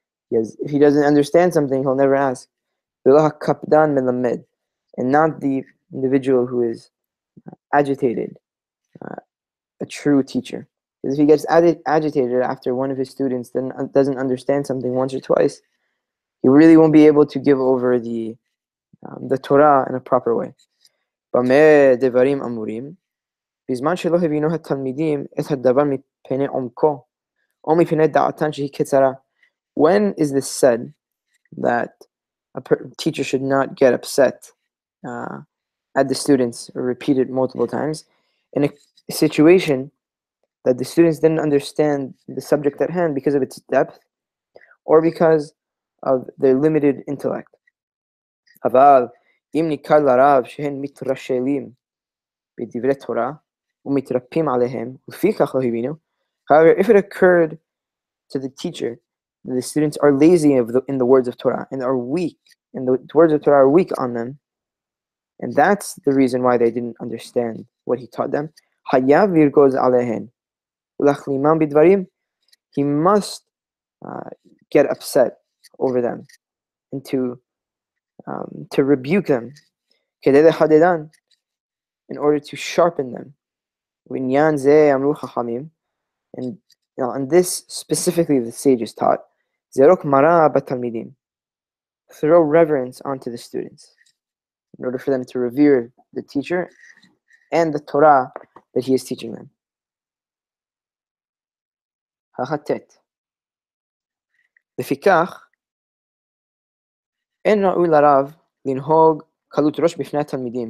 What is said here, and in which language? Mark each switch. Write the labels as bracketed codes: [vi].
[en] Because if he doesn't understand something, he'll never ask. [he] V'lo hakabdan melamed, [en] and not the individual who is agitated, a true teacher. Because if he gets agitated after one of his students then doesn't understand something once or twice, he really won't be able to give over the Torah in a proper way. [he] במה דברים אמורים? בזמן שלא הבינו התלמידים את הדבר מפני עומקו, או מפני דעתן שהיא קצרה. [en] When is this said that a teacher should not get upset at the students or repeat it multiple times in a situation that the students didn't understand the subject at hand because of its depth or because of their limited intellect? [he] אבל אם ניכר לרב שהן מתרשלים בדברי תורה ומתרפים עליהם ולפיכך לא הבינו. [en] However, if it occurred to the teacher that the students are lazy in the words of Torah and are weak, and the words of Torah are weak on them, and that's the reason why they didn't understand what he taught them, [he] חייב לרגוז עליהן ולהחלימם בדברים. [en] He must get upset over them and to rebuke them [he] כדי לחדדן, [en] in order to sharpen them. [he] ועניין זה אמרו חכמים, [en] and on this specifically the sages taught, [he] זרוק מראה בתלמידים, [en] throw reverence onto the students in order for them to revere the teacher and the Torah that he is teaching them. החטט. [he] לפיכך אין ראוי לרב לנהוג קלות ראש בפני התלמידים.